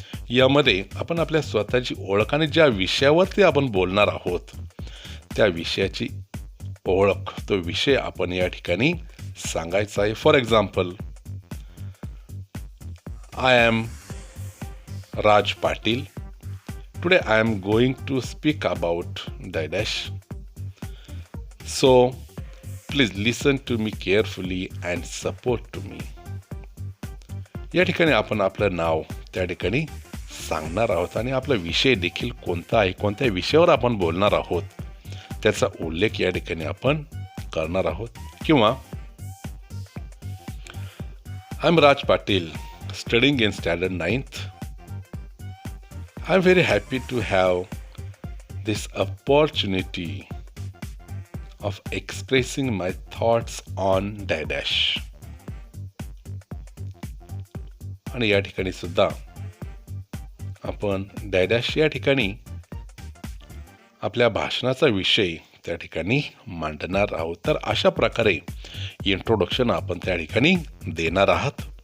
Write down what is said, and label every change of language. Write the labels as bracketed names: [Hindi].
[Marathi] यामध्ये आपण आपल्या स्वतःची ओळख आणि ज्या विषयावरती आपण बोलणार आहोत त्या विषयाची ओळख, तो विषय आपण या ठिकाणी सांगायचा आहे. [English] For example, I am Raj Patil. Today I am going to speak about dash. So please listen to me carefully and support to me. [Marathi] या ठिकाणी आपण आपलं नाव त्या ठिकाणी सांगणार आहोत आणि आपला विषय देखील कोणता आहे, कोणत्या विषयावर आपण बोलणार आहोत त्याचा उल्लेख या ठिकाणी आपण करणार आहोत. [English] किंवा I am Raj Patil, studying in standard 9th. I'm very happy to have this opportunity of expressing my thoughts on dash. [Marathi] आणि या ठिकाणी सुद्धा आपण डॅश या ठिकाणी आपल्या भाषणाचा विषय त्या ठिकाणी मांडणार आहोत. तर अशा प्रकारे इंट्रोडक्शन आपण त्या ठिकाणी देणार आहात.